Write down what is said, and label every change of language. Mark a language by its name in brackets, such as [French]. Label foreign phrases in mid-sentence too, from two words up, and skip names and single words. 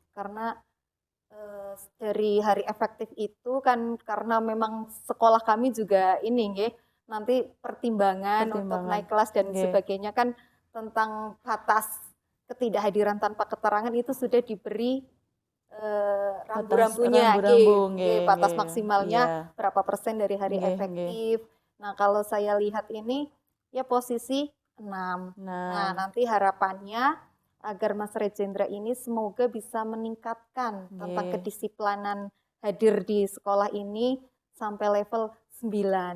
[Indonesian] Karena dari hari efektif itu kan karena memang sekolah kami juga ini nggih, nanti pertimbangan untuk Pertimbangan. naik kelas dan Nggih. sebagainya kan tentang batas ketidakhadiran tanpa keterangan itu sudah diberi Batas rambu-rambunya, rambu-rambu, nggih, batas nggih. maksimalnya Iya. berapa persen dari hari Nggih, nggih. efektif. Nah, kalau saya lihat ini ya posisi 6. Nah, 6. nanti harapannya agar Mas Rejendra ini semoga bisa meningkatkan tentang Nggih. kedisiplinan hadir di sekolah ini sampai level 9.